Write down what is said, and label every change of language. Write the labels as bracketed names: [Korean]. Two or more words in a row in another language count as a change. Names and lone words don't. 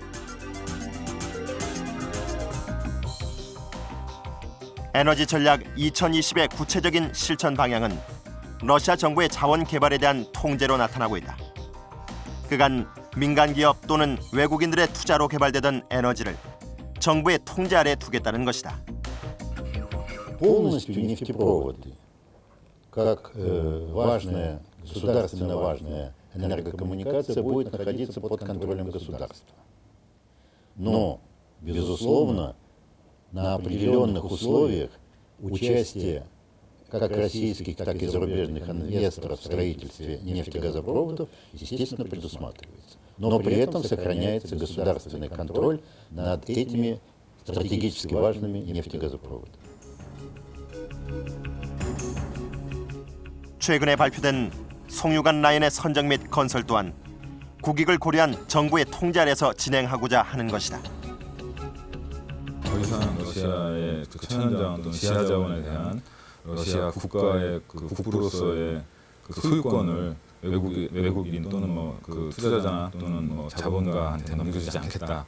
[Korean] 에너지 전략 2020의 구체적인 실천 방향은 러시아 정부의 자원 개발에 대한 통제로 나타나고 있다. 그간 민간 기업 또는 외국인들의 투자로 개발되던 에너지를 정부의 통제 아래 두겠다는 것이다. [Russian] Полностью нефтепроводы, как важная, государственно важная энергокоммуникация, будет находиться под контролем государства. Но, безусловно, на определенных условиях участие как российских, так и зарубежных инвесторов в строительстве нефтегазопроводов, естественно, предусматривается. Но при этом сохраняется государственный контроль над этими стратегически важными нефтегазопроводами. [Korean] 최근에 발표된 송유관 라인의 선정 및 건설 또한 국익을 고려한 정부의 통제 아래서 진행하고자 하는 것이다. 더 이상 러시아의 그 천연자원 또는 지하자원에 대한 러시아 국가의 그 국부로서의 그 소유권을 외국인 또는 뭐 그 투자자 또는 뭐 자본가한테 넘겨주지 않겠다.